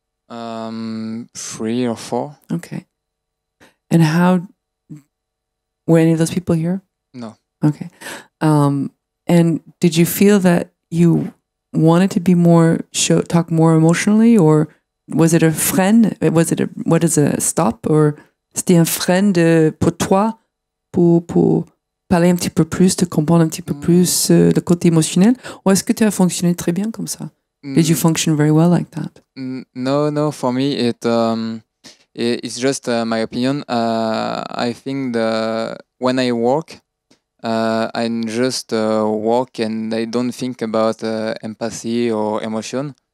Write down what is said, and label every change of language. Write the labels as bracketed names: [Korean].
[English] 3 or 4. Okay. And how? Were any of those people here? No. Okay. And did you feel that you wanted to be more talk more emotionally, or was it a frein? What is a stop, or [French] c'était un frein pour toi pour parler un petit peu plus, de comprendre un petit peu plus le côté émotionnel, ou est-ce que tu as fonctionné très bien comme ça? [English] Did you function very well like that? No. For me, it's just my opinion. I think when I work, I just walk, and I don't think about empathy or emotion.